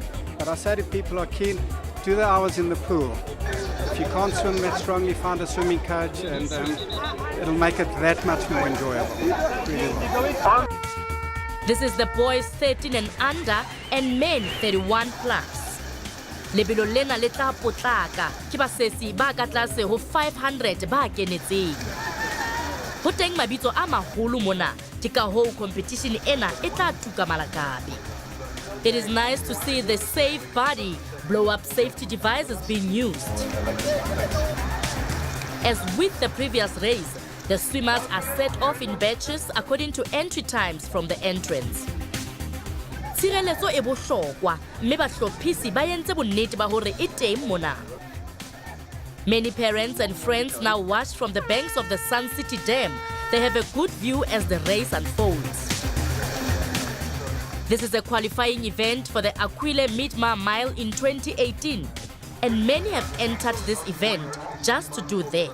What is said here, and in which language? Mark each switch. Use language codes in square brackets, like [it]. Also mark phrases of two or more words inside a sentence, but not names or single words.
[en] But I say to people who are keen, do the hours in the pool. If you can't swim that strongly, find a swimming coach and it'll make it that much more enjoyable. Really well. This is the boys 13 and under and men 31 plus. [st] Lebelo lena le tla potlaka ke basesi ba ka tlase ho 500 ba kenetseng. Ho teng mabitso a maholo mona, ke ka ho competition ena e tla tuka malakabe. [en] It is nice to see the safe body blow-up safety devices being used. As with the previous race, the swimmers are set off in batches according to entry times from the entrance. [st] Tshireletso e bohlokwa, mme bahlophisi ba entse bonnete ba hore e teng mona. [en] Many parents and friends now watch from the banks of the Sun City Dam. They have a good view as the race unfolds. This is a qualifying event for the Aquile Mid-Mar Mile in 2018, and many have entered this event just to do that.